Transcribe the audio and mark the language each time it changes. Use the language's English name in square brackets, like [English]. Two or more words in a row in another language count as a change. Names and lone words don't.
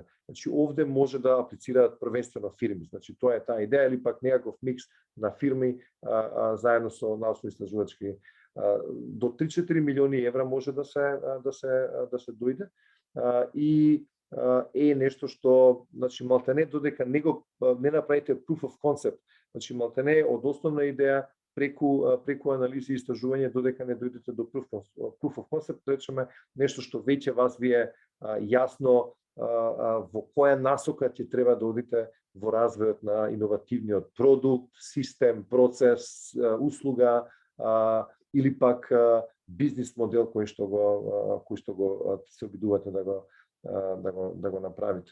[Macedonian] Значи овде може да аплицираат првенствено фирми. Значи тоа е таа идеја или пак некаков микс на фирми заедно со научно-истражувачки. До 3-4 милиони евра може да се дојде и е нешто што значи малтене додека не направите [English] proof of concept, [Macedonian] значи малтене од основна идеја преку анализи и истражување додека не дојдете до [English] proof of concept, [Macedonian] речеме нешто што веќе вас ви е јасно во која насока ќе треба да одите во развојот на иновативниот продукт, систем, процес, услуга или пак бизнис модел кој што го се обидувате да го направите.